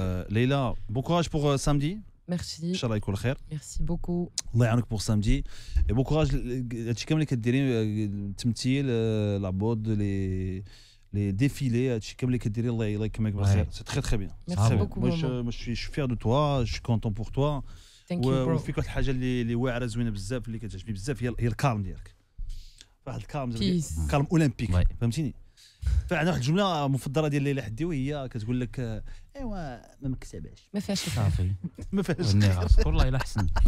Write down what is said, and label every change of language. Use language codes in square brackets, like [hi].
[fr] Leïla, bon courage pour samedi. Merci. [ar] Inch'Allah يكون خير. [fr] Merci beaucoup. [ar] الله يعاونك [fr] pour samedi. Et bon courage [ar] هادشي كامل اللي كديري التمثيل لابود [fr] les défilés [ar] هادشي كامل اللي كديري الله يكملك بالخير. [fr] C'est très très bien. Merci beaucoup. Moi je suis fier de toi, je suis content pour toi. [en] Thank you bro. [ar] وفيك واحد الحاجه اللي واعره زوينه بزاف اللي كتعجبني بزاف هي الكالم ديالك. واحد الكالم كالم اولمبيك فهمتيني. فعندنا واحد الجمله مفضله ديال ليلى حديوي هي كتقول لك ايوا ما مكتسباش ما فيهاش صافي ما فيهاش والله الا حسن